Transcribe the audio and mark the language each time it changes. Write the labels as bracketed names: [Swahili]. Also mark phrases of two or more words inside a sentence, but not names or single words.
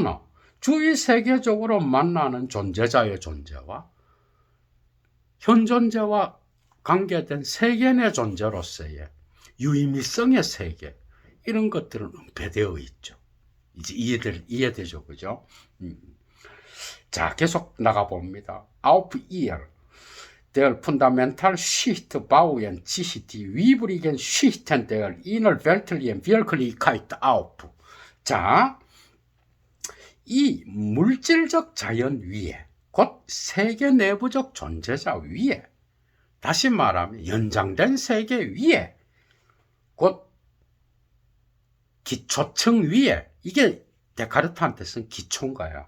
[Korean] 그러나 주위 세계적으로 만나는 존재자의 존재와 현존재와 관계된 세계 내 존재로서의 유의미성의 세계, 이런 것들은 은폐되어 있죠. 이제 이해되죠, 그죠? 자, 계속 나가봅니다. [German] Auf ihr, der Fundamentelschicht bauen sich die übrigen Schichten der innerweltlichen Wirklichkeit auf. [Korean] 자, 이 물질적 자연 위에, 곧 세계 내부적 존재자 위에, 다시 말하면 연장된 세계 위에, 곧 기초층 위에, 이게 데카르트한테서는 기초인가요?